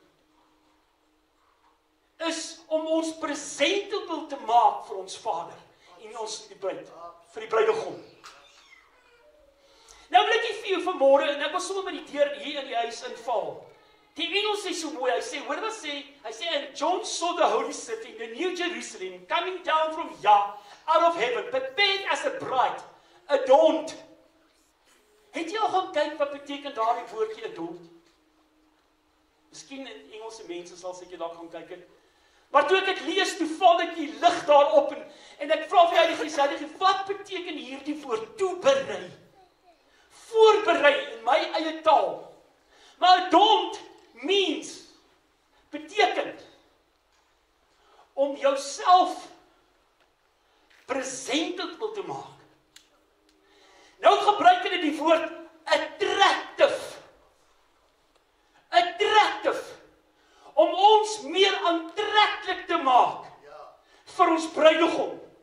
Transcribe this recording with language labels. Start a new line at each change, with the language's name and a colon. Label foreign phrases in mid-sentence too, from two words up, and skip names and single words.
Afrikaans: Is om ons presentable te maak vir ons Vader en ons die bruid, vir die bruidegom. Nou wil ek vir jou vanmôre, en ek was sommer met die deur hier in die huis inval. Die Engels sê so mooi, hy sê, hoor wat sê, hy sê,
English: and John saw the holy city, the new Jerusalem, coming down from Yah, out of heaven, prepared as a bride, adorned
Afrikaans: Het jy al gaan kyk wat beteken daardie woordjie adult? Miskien in Engelse mense sal seker daar gaan kyk het. Maar toe ek dit lees, toe val ek die lig daarop en ek vra vir Heilige Gees, wat beteken hierdie woord toeberei? Voorberei in my eie taal. Maar
English: adult means
Afrikaans: beteken om jouself presentable te maak. Nou gebruik hulle die woord attractive. Attractive. Om ons meer aantreklik te maak vir ons bruidegom.